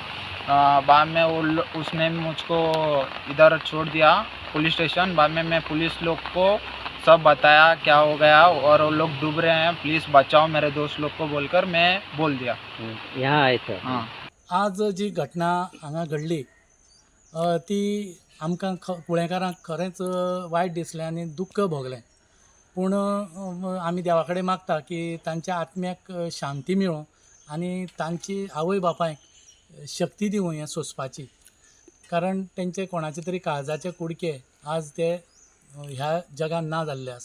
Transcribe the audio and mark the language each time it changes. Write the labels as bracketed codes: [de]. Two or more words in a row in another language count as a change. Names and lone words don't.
[hi] बाद में उसने मुझको इधर छोड़ दिया पुलिस स्टेशन। बाद में मैं पुलिस लोग को सब बताया क्या हो गया और वो लोग डूब रहे हैं, प्लीज़ बचाओ मेरे दोस्त लोग को बोलकर मैं बोल दिया। यहाँ आए थे। हाँ, [kok] आज जी घटना हांगा घडली ती आमकां कुळेकारांक खरेंच वायट दिसलें आनी दुख्ख भोगलें। पूण आमी देवा कडेन मागता की तांच्या आत्म्याक शांती मेळो आनी तांची आवय बापायक शक्ती दिवं हें सोंसपाची, कारण तेंचे कोणाचे तरी काळजाचे कुडके आज ते ह्या जगान ना जाल्ले आसा।